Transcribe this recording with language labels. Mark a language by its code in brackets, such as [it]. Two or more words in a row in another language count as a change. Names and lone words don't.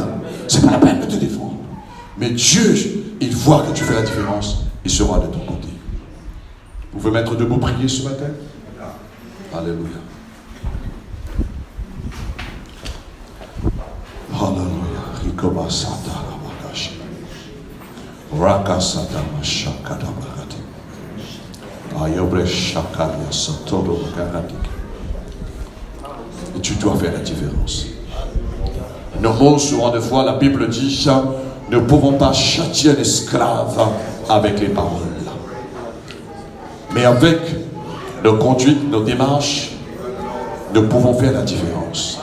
[fr] C'est pas la peine de te défendre. Mais Dieu, il voit que tu fais la différence, il sera de ton côté. Vous pouvez mettre debout, prier ce matin? Alléluia. Alléluia. Rikoba sata rabakashi. Raka sata mashaka rabakati. Ayobre shakaria sotoro bakarati. Et tu dois faire la différence. Nos mots, souvent de fois, la Bible dit, ne pouvons pas châtier l'esclave avec les paroles. Mais avec nos conduites, nos démarches, nous pouvons faire la différence.